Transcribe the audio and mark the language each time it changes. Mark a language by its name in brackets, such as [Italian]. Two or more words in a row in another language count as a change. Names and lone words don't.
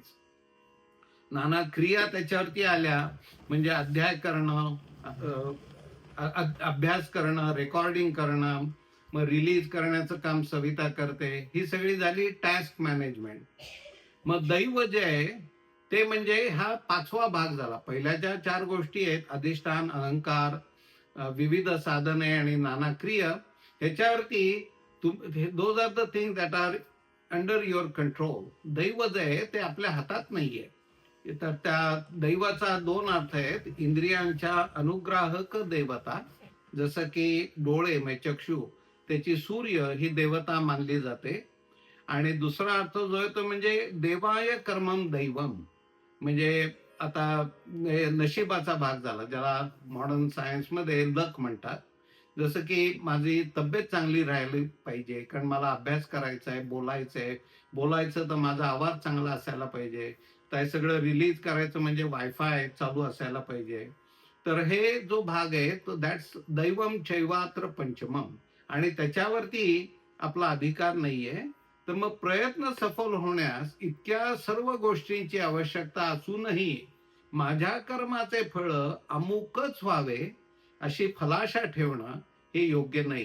[Marathi] नाना क्रिया त्याच्यावरती आल्या, म्हणजे अध्याय करणं, अभ्यास करणं, रेकॉर्डिंग करणं, मग रिलीज करण्याचं काम सविता करते. ही सगळी झाली [English] task management. [Marathi] मग दैव जे आहे ते म्हणजे हा 5वा भाग झाला. पहिल्याच्या 4 गोष्टी आहेत, अधिष्ठान, अहंकार, विविध साधने आणि नाना क्रिया. [English] ह्याच्यावरती those are the thing that are under your control. [Marathi] दैव जे आहे ते आपल्या हातात नाहीये. तर त्या दैवाचा 2 अर्थ आहेत. इंद्रियांच्या अनुग्राहक देवता, जसं की डोळे म्हणजे चक्षु, त्याची सूर्य ही देवता मानली जाते. आणि दुसरा अर्थ जो आहे तो म्हणजे [Sanskrit] देवाय कर्मम दैवम, [Marathi] म्हणजे आता नशिबाचा भाग झाला, ज्याला [English] modern science [Marathi] लक म्हणतात. जसं की माझी तब्येत चांगली राहिली पाहिजे, कारण मला अभ्यास करायचा आहे, बोलायचं तर माझा आवाज चांगला असायला पाहिजे. तर हे सगळं रिलीज करायचं म्हणजे वायफाय चालू असायला पाहिजे. तर हे जो भाग आहे तो दॅट्स [Sanskrit] दैवम चैवात्र पंचमम, [Marathi] आणि त्याच्यावरती आपला अधिकार नाहीये. तर मग प्रयत्न सफल होण्यास इतक्या सर्व गोष्टींची आवश्यकता असूनही माझ्या कर्माचे फळ अमुकच व्हावे अशी फलाशा ठेवणं हे योग्य नाही.